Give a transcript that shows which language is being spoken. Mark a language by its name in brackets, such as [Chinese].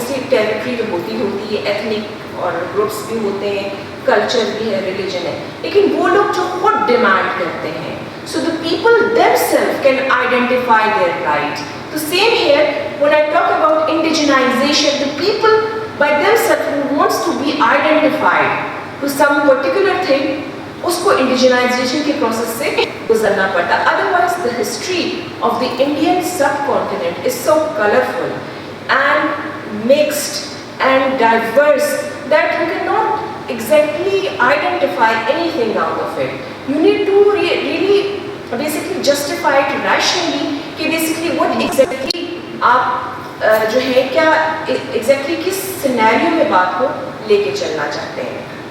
[Urdu] Territory تو ہوتی ہے, ایتھنک اور گروپس بھی ہوتے ہیں, کلچر بھی ہے, ریلیجن ہے, لیکن وہ لوگ جو خود ڈیمانڈ کرتے ہیں. [English] So the people themselves can identify their rights. The same here, when I talk about indigenization, the people by themselves who wants to be identified to some particular thing, [Urdu] اس کو انڈیجنائزیشن کے پروسیس سے گزرنا پڑتا. [English] Otherwise the history of the Indian subcontinent is so colorful and mixed and diverse that you cannot exactly identify anything out of it. You need to really basically justify it rationally [Urdu] کہ [English] basically what exactly [Urdu] آپ جو ہے کیا exactly کس scenario میں بات کو لے کے چلنا چاہتے ہیں.